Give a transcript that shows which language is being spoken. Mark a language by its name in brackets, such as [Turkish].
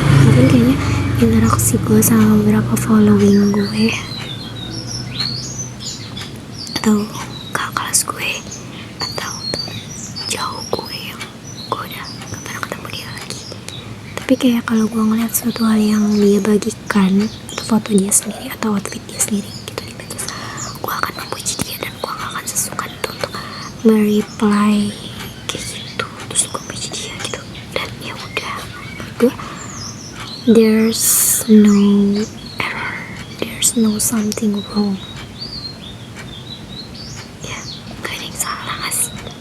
[Indonesian] Mungkin kayaknya interaksi gue sama beberapa following gue atau kakak kelas gue atau temen jauh gue yang gue udah gak pernah ketemu dia lagi, tapi kayak kalau gue ngeliat suatu hal yang dia bagikan, atau foto dia sendiri atau outfit dia sendiri gitu di medsos, gue akan memuji dia dan gue gak akan sesungkan itu untuk mereply kayak gitu terus gue puji dia gitu. Dan ya udah, gue [English] there's no error, there's no something wrong. [Indonesian] Ya, gak ada yang salah gak sih?